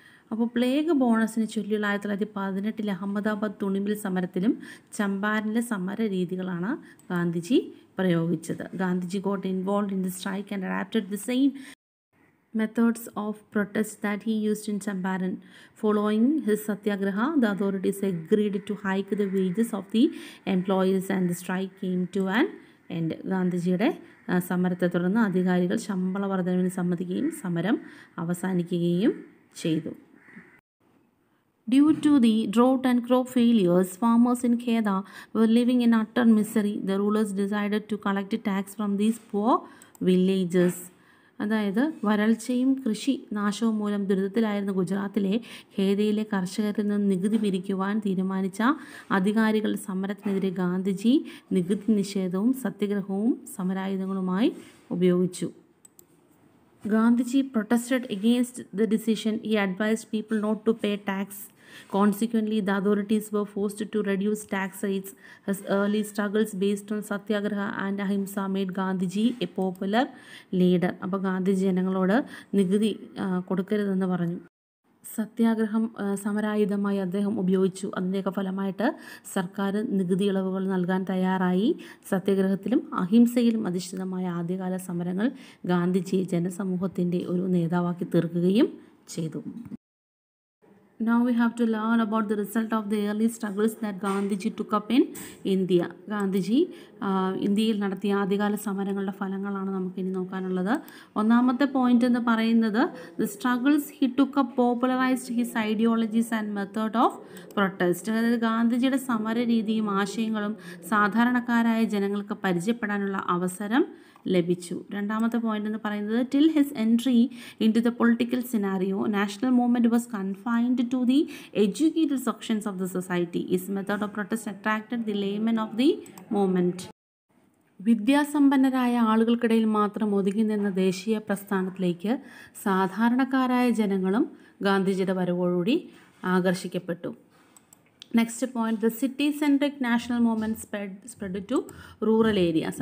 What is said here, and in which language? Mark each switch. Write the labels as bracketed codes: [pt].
[ml] അപ്പോൾ പ്ലേഗ് ബോണസിന് ചൊല്ലിയുള്ള 1918 അഹമ്മദാബാദ് തുണിമിൽ സമരത്തിലും ചമ്പാരനിലെ സമര രീതികളാണ് Gandhiji പ്രയോഗിച്ചത്. [en] Gandhiji got involved in the strike and adapted the same methods of protest that he used in Champaran. Following his satyagraha, the authorities agreed to hike the wages of the employees and the strike came to an end. [ml] ഗാന്ധിജിയുടെ സമരത്തെ തുടർന്ന് അധികാരികൾ ശമ്പള വർധനവിന് സമ്മതിക്കുകയും സമരം അവസാനിക്കുകയും ചെയ്തു. [en] Due to the drought and crop failures, farmers in Kheda were living in utter misery. The rulers decided to collect a tax from these poor villagers. [ml] അതായത് വരൾച്ചയും കൃഷി നാശവും മൂലം ദുരിതത്തിലായിരുന്ന ഗുജറാത്തിലെ ഖേദയിലെ കർഷകരിൽ നിന്ന് നികുതി പിരിക്കുവാൻ തീരുമാനിച്ച അധികാരികളുടെ സമരത്തിനെതിരെ ഗാന്ധിജി നികുതി നിഷേധവും സത്യഗ്രഹവും സമരായുധങ്ങളുമായി ഉപയോഗിച്ചു. [en] Gandhiji protested against the decision. He advised people not to pay tax. Consequently, the authorities were forced to reduce tax rates. His early struggles based on satyagraha and ahimsa made Gandhiji a popular leader. [ml] അപ്പോൾ ഗാന്ധിജി ജനങ്ങളോട് നികുതി കൊടുക്കരുതെന്ന് പറഞ്ഞു. സത്യാഗ്രഹം സമരായുധമായി അദ്ദേഹം ഉപയോഗിച്ചു. അതിൻ്റെയൊക്കെ ഫലമായിട്ട് സർക്കാർ നികുതി ഇളവുകൾ നൽകാൻ തയ്യാറായി. സത്യാഗ്രഹത്തിലും അഹിംസയിലും അധിഷ്ഠിതമായ ആദ്യകാല സമരങ്ങൾ ഗാന്ധിജിയെ ജനസമൂഹത്തിൻ്റെ ഒരു നേതാവാക്കി തീർക്കുകയും ചെയ്തു. [en] Now we have to learn about the result of the early struggles that Gandhiji took up in India. [ml] Gandhiji ഇന്ത്യയിൽ നടത്തിയ ആദ്യകാല സമരങ്ങളുടെ ഫലങ്ങളാണ് നമുക്കിനി നോക്കാനുള്ളത്. ഒന്നാമത്തെ പോയിന്റ് എന്ന് പറയുന്നത് [en] the struggles he took up popularized his ideologies and method of protest. [ml] അതായത് ഗാന്ധിജിയുടെ സമര രീതിയും ആശയങ്ങളും സാധാരണക്കാരായ ജനങ്ങൾക്ക് പരിചയപ്പെടാനുള്ള അവസരം ലഭിച്ചു. രണ്ടാമത്തെ പോയിന്റ് എന്ന് പറയുന്നത് [en] till his entry into the political scenario, national movement was confined to the educated sections of the society. His method of protest attracted the laymen of the movement. [ml] വിദ്യാസമ്പന്നരായ ആളുകൾക്കിടയിൽ മാത്രം ഒതുങ്ങി നിന്ന ദേശീയ പ്രസ്ഥാനത്തിലേക്ക് സാധാരണക്കാരായ ജനങ്ങളും ഗാന്ധിജിയുടെ വരവോടുകൂടി ആകർഷിക്കപ്പെട്ടു. [en] Next point, the city centric national movement spread to rural areas.